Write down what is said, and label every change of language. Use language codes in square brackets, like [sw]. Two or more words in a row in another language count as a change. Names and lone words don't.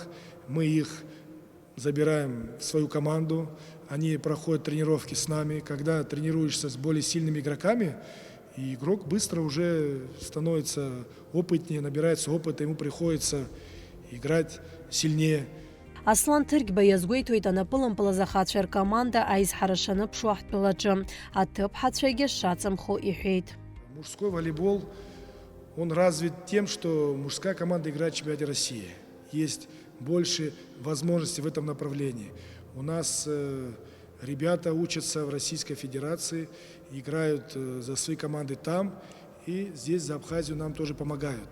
[ru] Мы их забираем в свою команду, они проходят тренировки с нами. Когда тренируешься с более сильными игроками, и игрок быстро уже становится опытнее, набирается опыта, ему приходится играть сильнее. [ab] Аслан Тыргба иазгәеиҭоит анапылымпылаз ахацәа ркоманда аизҳарашаны ԥшуа ҳтәылаҿы аҭыԥ ҳацәагьы шаҵамхо иҳәеит. [ru] Мужской волейбол, он развит тем, что мужская команда играет в чемпионате России. Есть больше возможностей в этом направлении. У нас ребята учатся в Российской Федерации, играют за свои команды там, и здесь за Абхазию нам тоже помогают.